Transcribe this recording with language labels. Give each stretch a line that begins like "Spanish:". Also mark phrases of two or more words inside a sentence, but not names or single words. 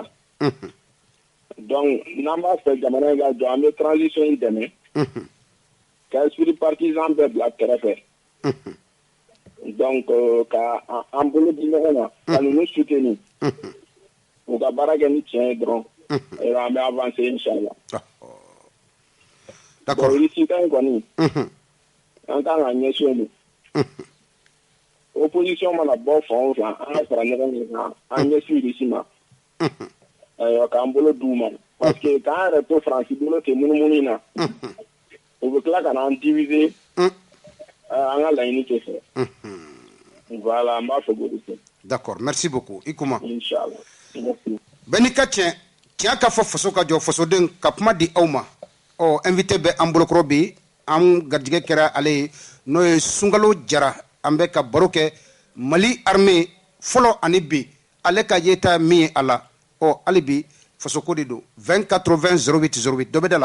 Bambara: Donc, n'an b'a fɛ jamana in ka jɔ, an bɛ transition in dɛmɛ. Ka
French: esprit partisan
Bambara: bɛɛ bila kɛrɛfɛ. Donc, ka an bolo di ɲɔgɔn ma, ka ninnu soutenir. U ka baara kɛ ni tiɲɛ ye dɔrɔn. An bɛ avancer inchallah. D'accord. Bon, ici kan kɔni. An kan ka ɲɛsin o ma. Opposition mana bɔ fan o fan, an ka fara ɲɔgɔn kan, an ɲɛsin ici ma. K'an bolo d'u ma.
French: Parce que
Bambara: k'an yɛrɛ to Faransi bolo ten munumunu in na. U bɛ tila ka n'an diviser. An ka laɲini tɛ fɛ. Voilà, an b'a fɛ k'o de kɛ.
French: D'accord, merci beaucoup.
Bambara: I Kouma. Inch'Allah. Merci. Bɛɛ n'i ka tiɲɛ ka fɔ faso ka jɔ fasoden ka kuma di aw ma. Invité bɛ an bolokɔrɔ bi, an garijɛgɛ kɛra ale ye n'o ye Sunkalo Jara. An bɛ ka baro kɛ Mali armée fɔlɔ ani bi ale ka yeta min ye a la. Hali bi fasoko de don 20 80 08 08 dɔ bɛ da la.